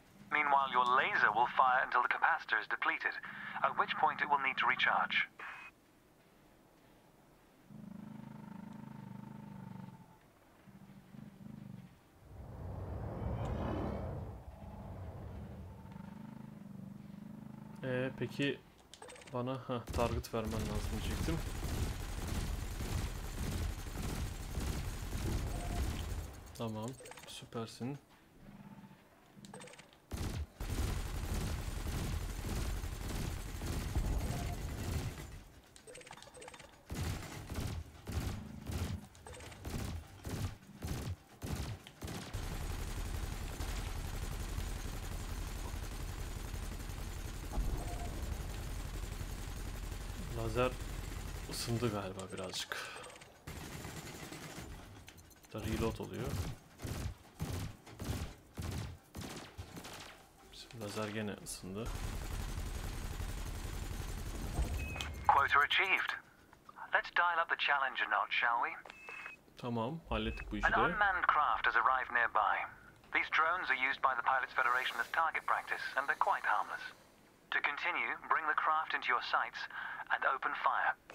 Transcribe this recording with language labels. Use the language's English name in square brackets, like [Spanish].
[English] Meanwhile, your laser will fire until the capacitor is depleted, at which point it will need to recharge. [Turkish] Peki bana target vermen lazım diyecektim. Tamam, süpersin. Lazer ısındı galiba birazcık. Da reload oluyor. Bizim lazer gene ısındı. [English] Quota achieved. Let's dial up the challenge a notch, shall we? [Turkish] Tamam, hallettik bu işi [English] An [Turkish] de. [English] unmanned craft has arrived nearby. These drones are used by the Pilots Federation as target practice, and they're quite harmless. To continue, bring the craft into your sights and open fire.